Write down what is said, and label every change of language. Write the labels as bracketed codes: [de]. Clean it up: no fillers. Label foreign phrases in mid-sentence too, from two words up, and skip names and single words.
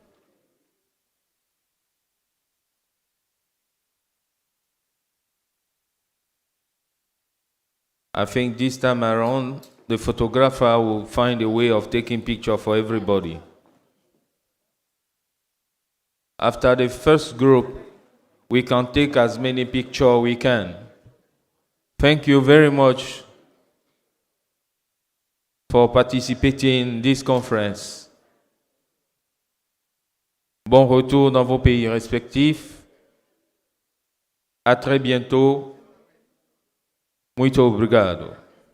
[en] I think this time around, the photographer will find a way of taking picture for everybody. After the first group, we can take as many pictures we can. Thank you very much for participating in this conference. [fr] Bon retour dans vos pays respectifs. À très bientôt. [pt] Muito obrigado.